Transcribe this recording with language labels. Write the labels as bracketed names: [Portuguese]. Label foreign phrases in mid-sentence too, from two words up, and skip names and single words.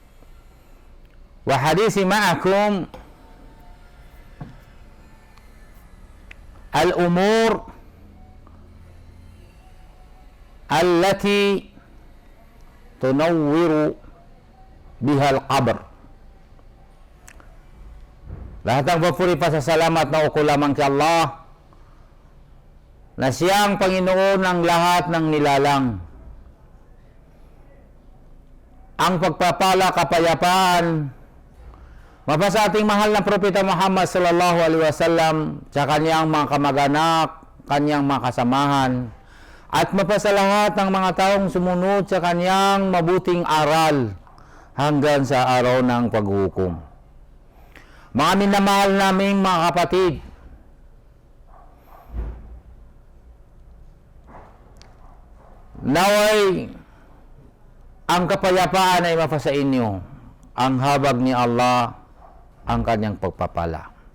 [Arabic] وحديثي معكم الأمور التي تنور بها القبر. [Filipino] Lahat ng papuri pasasalamat na uko lamang kay Allah na siyang Panginoon ng lahat ng nilalang. Ang pagpapala, kapayapaan mapa sa ating mahal na Propeta Muhammad [Arabic] صلى الله عليه وسلم, [Filipino] sa kanyang mga kamag-anak, kanyang mga kasamahan, at mapa sa lahat ng mga taong sumunod sa kanyang mabuting aral hanggang sa araw ng paghukom. Mga minamahal naming mga kapatid, naway ang kapayapaan ay mapa sa inyo, ang habag ni Allah ang kanyang pagpapala.